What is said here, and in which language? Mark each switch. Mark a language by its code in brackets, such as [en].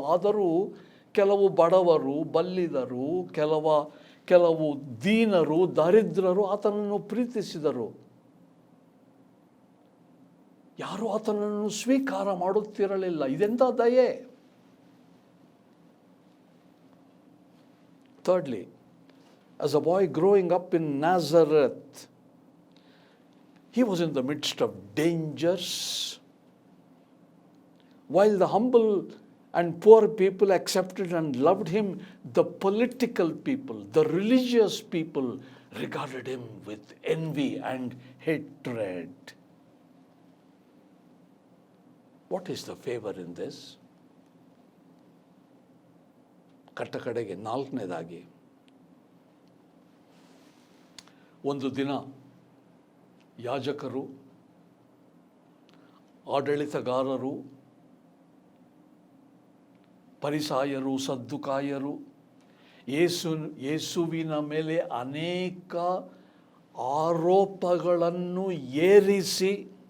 [kn] ಆದರೂ ಕೆಲವು ಬಡವರು, ಬಲ್ಲಿದರು, ಕೆಲವು ದೀನರು, ದರಿದ್ರರು ಆತನನ್ನು ಪ್ರೀತಿಸಿದರು. ಯಾರೂ ಆತನನ್ನು ಸ್ವೀಕಾರ ಮಾಡುತ್ತಿರಲಿಲ್ಲ. ಇದೆಂಥ ದಯೆ! [en] Thirdly, as a boy growing up in Nazareth, he was in the midst of dangers. While the humble and poor people accepted and loved him, the political people, the religious people regarded him with envy and hatred. What is the favor in this? [kn] ಕಡೆಗೆ ನಾಲ್ಕನೇದಾಗಿ, ಒಂದು ದಿನ ಯಾಜಕರು, ಆಡಳಿತಗಾರರು, ಪರಿಸಾಯರು, ಸದ್ದುಕಾಯರು ಯೇಸುವಿನ ಮೇಲೆ ಅನೇಕ ಆರೋಪಗಳನ್ನು ಏರಿಸಿ